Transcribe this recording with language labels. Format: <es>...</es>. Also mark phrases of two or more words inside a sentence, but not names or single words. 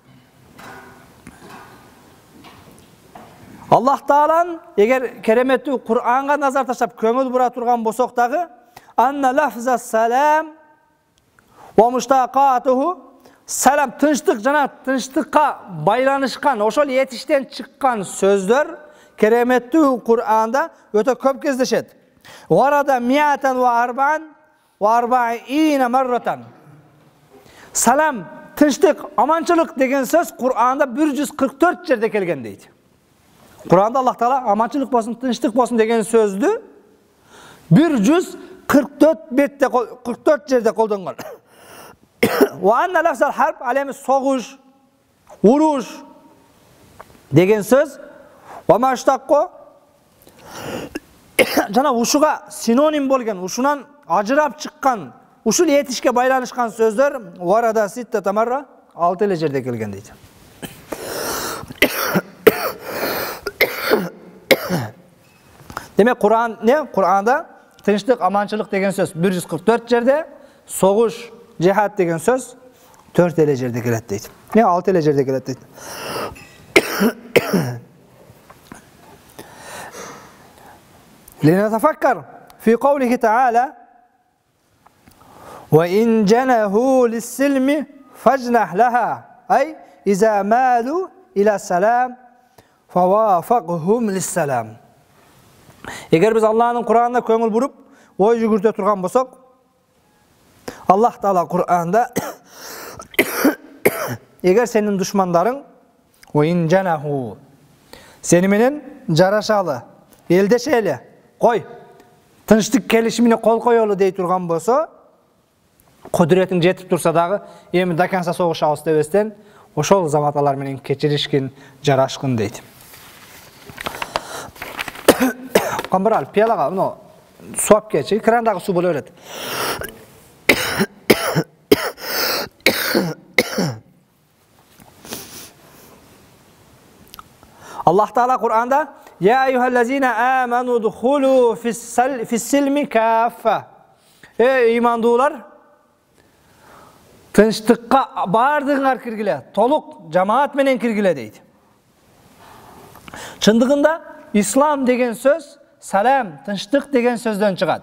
<ky>Аллах Таалан эгер кереметтүү Кур'анга назар таштап көңүл бура турган болсок дагы,</ky> <ar>أن لفظ السلام ومشتقاته,</ar> <ky>салам тынчтык жана тынчтыкка байланышкан, ошол этиштен чыккан сөздөр кереметтүү Кур'анда өтө көп кездешет.</ky> <ar>ورد مائة وأربعين مرة.</ar> <ky>Салам, тынчтык, аманчылык деген сөз Кур'анда 144 жерде келген дейт. Кур'анда Аллах Таала аманчылык болсун, тынчтык болсун деген сөздү 144 жерде колдонгон.</ky> <ar>وأن لفظ الحرب,</ar> <ky>алеми согуш, уруш деген сөз,</ky> <ar>ومشتقه</ar> <ky>жана ушуга синоним болгон, ушунан ажырап чыккан, ушул этишке байланышкан сөздөр</ky> <ar>ورد ستة مرة</ar> <ky>6 эле жерде келген дейт. Демек Кур'анда тынчтык, аманчылык деген сөз 144 жерде, согуш, жихад деген сөз 4 эле жерде келет дейт. 6 эле жерде келет дейт.</ky> <ar>لنتفكر في قوله تعالى وإن جنحوا للسلم فاجنح لها أي إذا مالوا إلى السلام فوافقهم للسلام.</ar> <ky>Эгер биз Аллахтын Кур'анына көңүл буруп, ой жүгүртө турган болсок, Аллах Таала Кур'анда эгер сенин душмандарың</ky> <ar>وإن جنحوا</ar> <ky>сени менен жарашалы, элдешели, кой, тынчтык келишимине кол коелу дей турган болсо, кудуретиң жетип турса дагы, эми даканса согушабыз дебестен, ошол заматалар менен кечиришкин, жарашкын дейт. Камбарал, пиялага, мына суу алып келчи, крандагы суу боло берет. Аллах Таала Кур'анда</ky> <ar>يا أيها الذين آمنوا ادخلوا في السلم كافة.</ar> <ky>Эй имандуулар, тынчтыкка бардыгыңар киргиле, толук жамаат менен киргиле дейт. Чындыгында ислам деген сөз салам, тынчтык деген сөздөн чыгат.</ky>